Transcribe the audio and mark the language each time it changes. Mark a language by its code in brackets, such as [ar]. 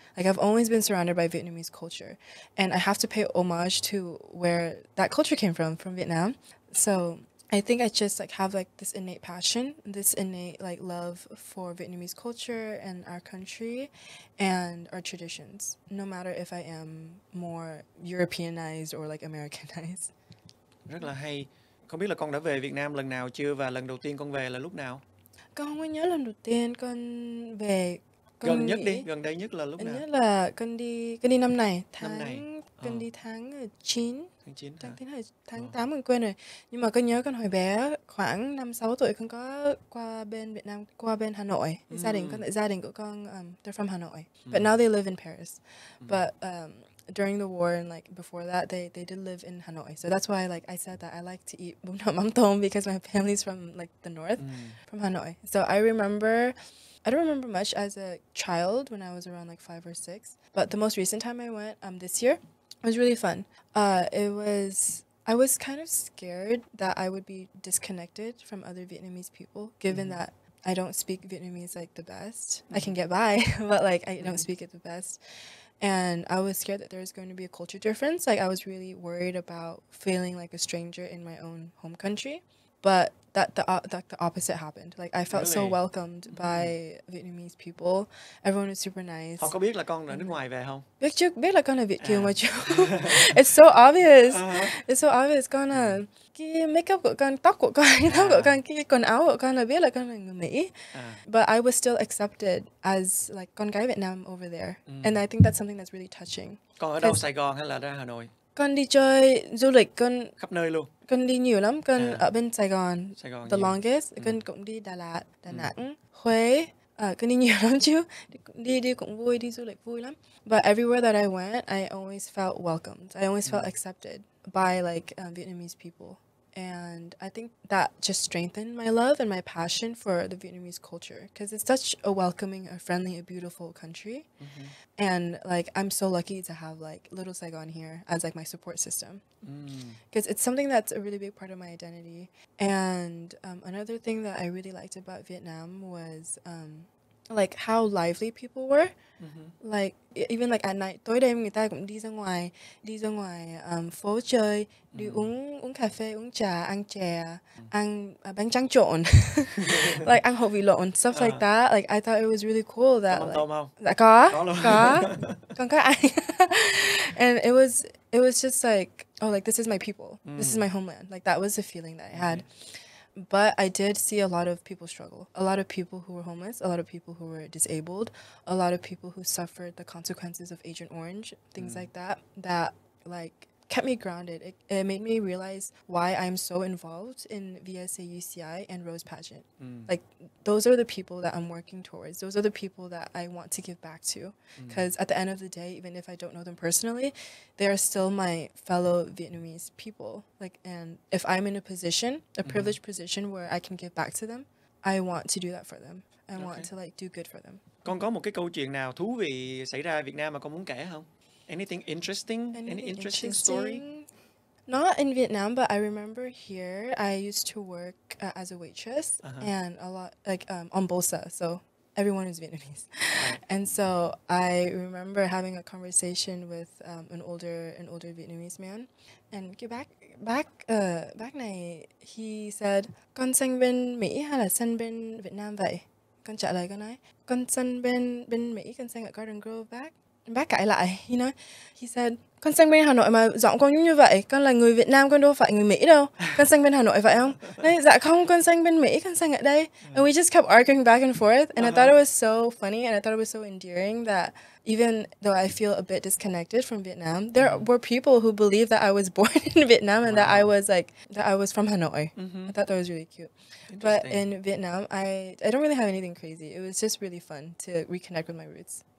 [en] Like I've always been surrounded by Vietnamese culture, and I have to pay homage to where that culture came from Vietnam. So I think I just like have like this innate passion, this innate like love for Vietnamese culture and our country and our traditions, no matter if I am more Europeanized or like Americanized. [vi] Rất là hay. Không biết là con đã về Việt Nam lần nào chưa, và lần đầu tiên con về là lúc nào? Con không có nhớ lần đầu tiên con về. Gần nhất đi, gần đây nhất là lúc nào? Nhất là con đi năm này, con đi tháng 9. Tháng 8 con quên rồi. Nhưng mà con nhớ con hồi bé khoảng 5-6 tuổi con có qua bên Việt Nam, qua bên Hà Nội. Gia đình của con [en] they're from [vi] Hà Nội. [en] But now they live in Paris. But during the war and like before that they did live in Hanoi. So that's why like I said that I like to eat bún đậu mắm tôm because my family's from like the north, from Hanoi. So I don't remember much as a child when I was around like 5 or 6. But the most recent time I went this year, it was really fun. I was kind of scared that I would be disconnected from other Vietnamese people, given that I don't speak Vietnamese like the best. I can get by, but like I don't speak it the best. And I was scared that there was going to be a culture difference. Like I was really worried about feeling like a stranger in my own home country. But the opposite happened. Like I felt so welcomed by Vietnamese people. Everyone was super nice. [vi] Họ có biết là con ở nước ngoài về không? Biết chứ, biết là con là Việt kiều mà chứ. [en] It's so obvious. It's so obvious. [vi] Con là cái makeup của con, tóc của con, cái quần áo của con là biết là con là người Mỹ. [en] But I was still accepted as like [vi] con gái Việt Nam [en] over there. And I think that's something that's really touching. [vi] Con ở đâu, Sài Gòn hay là ra Hà Nội? Con đi chơi du lịch, con khắp nơi luôn. Con đi nhiều lắm, con ở bên Sài Gòn [en] the [vi] nhiều. [en] longest. [vi] Con cũng đi Đà Lạt, Đà Nẵng, Khuê. Con đi nhiều lắm chứ. Đi cũng vui, đi du lịch vui lắm. [en] But everywhere that I went, I always felt welcomed. I always felt accepted by like Vietnamese people. And I think that just strengthened my love and my passion for the Vietnamese culture because it's such a welcoming, a friendly, a beautiful country. And like I'm so lucky to have like Little Saigon here as like my support system because it's something that's a really big part of my identity. And another thing that I really liked about Vietnam was like how lively people were. Like even like at night, [vi] tối đêm người ta cũng đi ra ngoài phố chơi, đi uống cà phê, uống trà, ăn chè, ăn bánh tráng trộn, [en] like [vi] ăn hột vịt lộn, [en] stuff like that. Like I thought it was really cool that like, [vi] dạ có con có ăn. [en] And it was just like, oh, like this is my people, this is my homeland. Like that was the feeling that I had. But I did see a lot of people struggle. A lot of people who were homeless, a lot of people who were disabled, a lot of people who suffered the consequences of Agent Orange, things like that, that like kept me grounded. It made me realize why I'm so involved in VSA UCI and Rose Pageant. Like those are the people that I'm working towards. Those are the people that I want to give back to. Because at the end of the day, even if I don't know them personally, they are still my fellow Vietnamese people. Like, and if I'm in a position, a privileged position where I can give back to them, I want to do that for them. I want to like do good for them. [vi] Con có một cái câu chuyện nào thú vị xảy ra ở Việt Nam mà con muốn kể không? [en] Anything interesting? Any interesting story? Not in Vietnam, but I remember here I used to work as a waitress and a lot like on Bolsa, so everyone is Vietnamese. And so I remember having a conversation with an older Vietnamese man, and back [vi] này [en] he said, [vi] con sinh bên Mỹ hay là sinh bên Việt Nam vậy? Con trả lời con nói, con sinh bên Mỹ, con sinh ở Garden Grove [en] back. Back [vi] cãi lại, [en] you know, he said, [vi] con sang bên Hà Nội mà giọng con như vậy, con là người Việt Nam, con đâu phải người Mỹ đâu, con sang bên Hà Nội phải không? Đấy, dạ không, con sang bên Mỹ, con sang ở đây. [en] And we just kept arguing back and forth, and I thought it was so funny, and I thought it was so endearing that even though I feel a bit disconnected from Vietnam, there were people who believed that I was born in Vietnam and that I was from Hanoi. I thought that was really cute. But in Vietnam, I don't really have anything crazy. It was just really fun to reconnect with my roots.